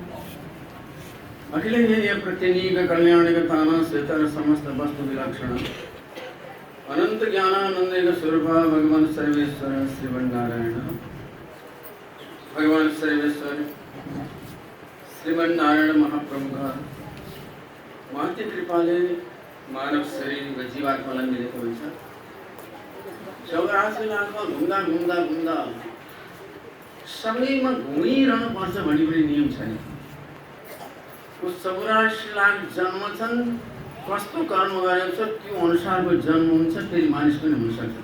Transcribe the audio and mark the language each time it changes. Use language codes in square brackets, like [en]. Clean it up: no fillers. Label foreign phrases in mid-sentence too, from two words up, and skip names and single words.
[sa] अखिलेय प्रत्यनीक कल्याणकथाना सेतर समस्त वस्तु विलक्षण अनंत ज्ञानानंद स्वरूप भगवान सर्वेश्वर श्रीमन्नारायण। [ne] भगवान सर्वेश्वर श्रीमन्नारायण महाप्रभु का महती कृपाले मानव शरीर व जीवात्मालाई मिलेको हुन्छ। 84 लाखमा घुम्दा घुम्दा घुम्दा सबैमा घुमिरहनु पर्छ भन्ने पनि नियम छैन। उस 84 लाख जन्म छन्, कस्तो कर्म गरेको छ त्यो अनुसारको जन्म हुन्छ, फेरि मानिस पनि हुन सक्छ।